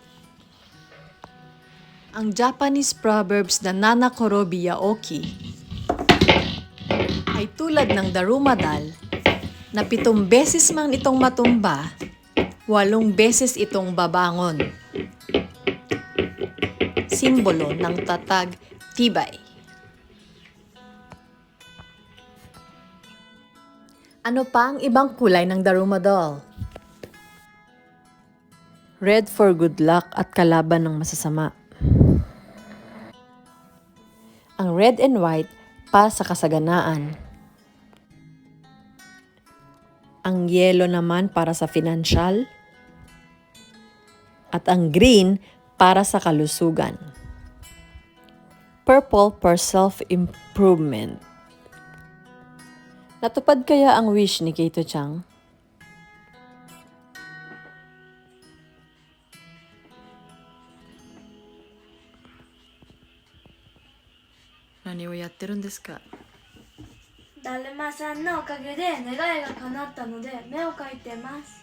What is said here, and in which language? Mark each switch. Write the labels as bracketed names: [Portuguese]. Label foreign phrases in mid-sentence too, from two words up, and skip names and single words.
[Filipino] Ang [English] Japanese proverbs [Filipino] na Nanakorobi Yaoki ay tulad ng Daruma doll na 7 beses mang itong matumba, 8 beses itong babangon. Simbolo ng tatag, tibay. Ano pa ang ibang kulay ng Daruma doll? [English] Red for good luck [Filipino] at kalaban ng masasama. Ang [English] red and white [Filipino] para sa kasaganaan. Ang yellow naman para sa financial. At ang green para sa kalusugan. [English] Purple for self-improvement. [Filipino] Natupad kaya ang wish ni Keito-chan? [Japanese] 何をやってるんですか? だるまさんのおかげで願いが叶ったので目を描いてます。